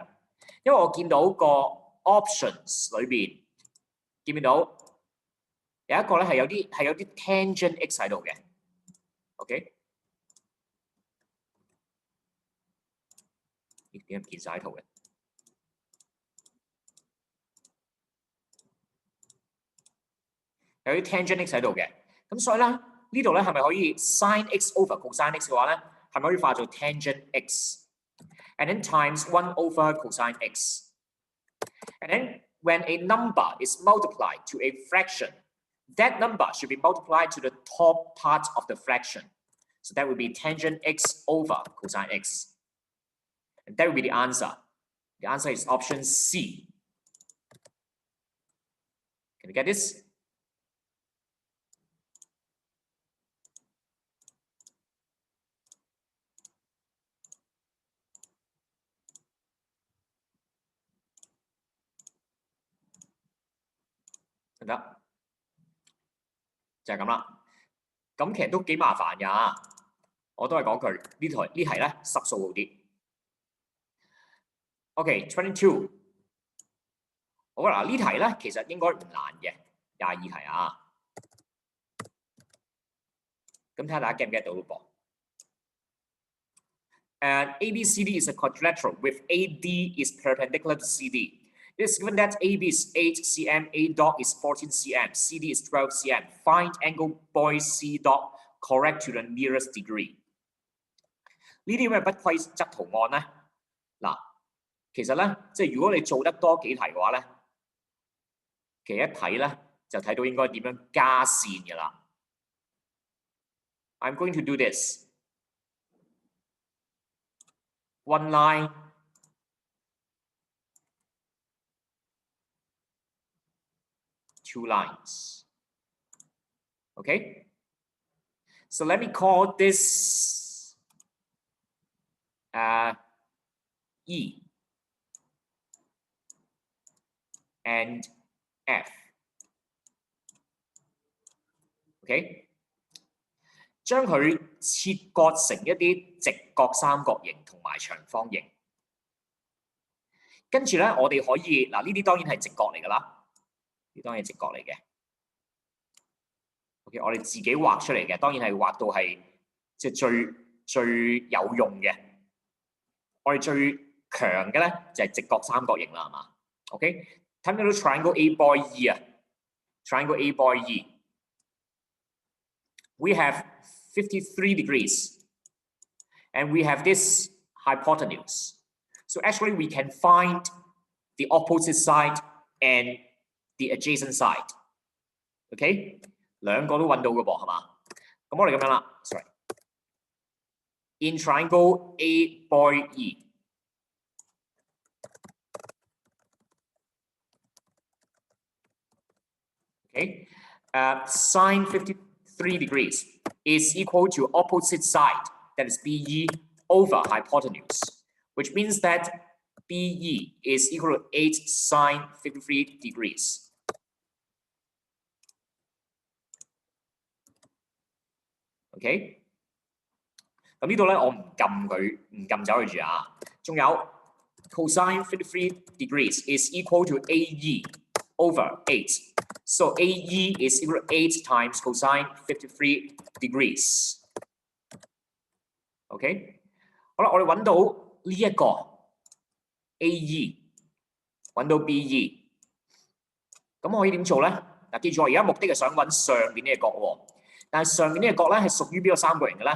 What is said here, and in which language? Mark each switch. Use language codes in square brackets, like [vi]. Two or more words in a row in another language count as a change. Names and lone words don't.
[yue] 因為我見到個 options 裏邊，見唔見到有一個咧係有啲 [en] tangent x [yue] 喺度嘅。OK， 點解唔見晒圖嘅？有啲 [en] tangent x [yue] 喺度嘅，咁所以咧呢度咧係咪可以 [en] sin x over cosine x [yue] 嘅話咧，係咪可以化做 [en] tangent x？ And then times 1 over cosine x. And then when a number is multiplied to a fraction, that number should be multiplied to the top part of the fraction. So that would be tangent x over cosine x. And that would be the answer. The answer is option C. Can you get this? [yue] 得，就係咁啦。咁其實都幾麻煩㗎，我都係講佢呢題咧濕數好啲。OK，22。好啦，呢題咧其實應該唔難嘅，22題啊。咁睇下大家 get 唔 get 到咯噃。 [en] And ABCD is a quadrilateral with AD is perpendicular to CD. It is given that AB is 8 cm, A dot is 14 cm, CD is 12 cm. Find angle by C dot correct to the nearest degree. [yue] 呢啲咩不規則圖案咧？嗱，其實咧，即係如果你做得多幾題嘅話咧，其實一睇咧就睇到應該點樣加線嘅啦。 [en] I'm going to do this. One line, two lines. Okay? So let me call this E and F. [yue] OK， 將佢切割成一啲直角三角形同埋長方形。跟住咧，我哋可以嗱，呢啲當然係直角嚟㗎啦，呢當然係直角嚟嘅。OK， 我哋自己畫出嚟嘅，當然係畫到係即係最有用嘅。我哋最強嘅咧就係直角三角形啦，係嘛 ？OK， 睇唔睇到 [en] triangle A boy E 啊 ？triangle A boy E。We have 53 degrees, and we have this hypotenuse. So actually, we can find the opposite side and the adjacent side. [yue] OK， 兩個都揾到嘅噃，係嘛？咁我哋咁樣啦 [en] ，sorry。In triangle A boy E. Okay, sine 53 degrees is equal to opposite side, that is BE, over hypotenuse, which means that BE is equal to 8 sine 53 degrees. [yue] OK， 咁呢度咧我唔撳走佢住啊。 [en] 仲有 cosine 53 degrees is equal to AE over 8. So AE is equal to 8 times cosine 53 degrees. [yue] OK， 好啦，我哋揾到呢一個 AE， 揾到 BE， 咁可以點做咧？嗱，記住我而家目的係想揾上邊呢個角喎，但係上邊呢個角咧係屬於邊個三角形嘅咧？